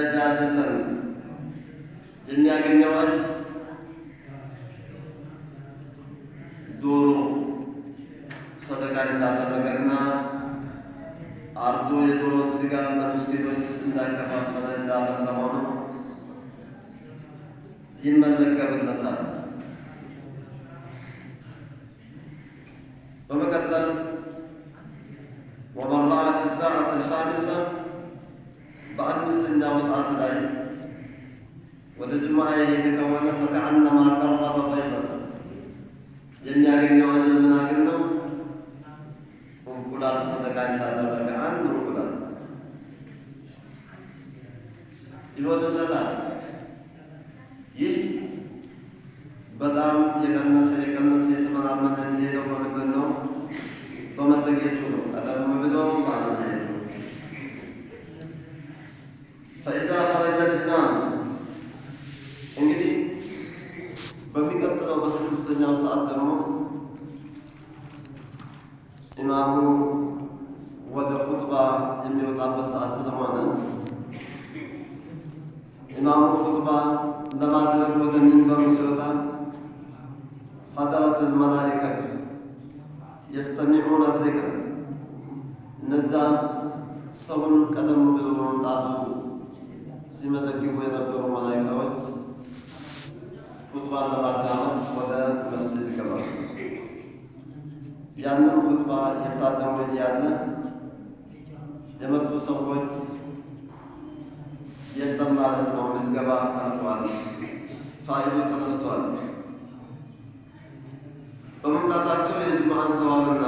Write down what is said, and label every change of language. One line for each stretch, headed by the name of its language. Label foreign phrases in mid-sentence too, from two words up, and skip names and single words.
Amharic: ደጃጀተን የሚያገኘው አጅር ዶሮ ሰደቃ እንዳደረገና አርዶ የዶሮን ስጋ ለምስኪኖች እንዳከፋፈለ እንዳበላ ሆኖ ይመዘገብለታል። በመቀጠል
Arabic: ومن رأى في الساعة الخامسة
Amharic: በአምስተኛው ሰዓት ላይ ወደ ጁምዓ የሄደ ከሆነ
Arabic: فكأنما قرب بيضة
Amharic: የሚያገኘው አጅር ምን ያክል ነው? እንቁላል ሰደቃ እንዳደረገ አንድ እንቁላል ይሆንለታል። ይህ በጣም የቀነሰ የተመናመነ የሚሄደው በምንድን ነው? በመዘግየቱ ነው። ቀደም ብሎ ማለት ነው።
Arabic: فإذا خرج الإمام
Amharic: እንግዲህ በሚቀጥለው በስድስተኛው ሰዓት ደግሞ ኢማሙ ወደ ኹጥባ የሚወጣበት ሰዓት ስለሆነ ኢማሙ ኹጥባ ለማድረግ ወደ ሚንበሩ ሲወጣ
Arabic: حضرت الملائكة يستمعون الذكر
Amharic: እነዛ ሰውን ቀደም ብሎ መምጣቱ ሲመዘግቡ የነበሩ መላኢካዎች ኹጥባን ለማዳመጥ ወደ መስጂድ ይገባሉ። ያንን ኹጥባ የታደሙ እያለ የመጡ ሰዎች የለም ማለት ነው። ምዝገባ አልቋል፣ ፋይሉ ተነስቷል። በመምጣታቸው የጁምዓን ሰዋብና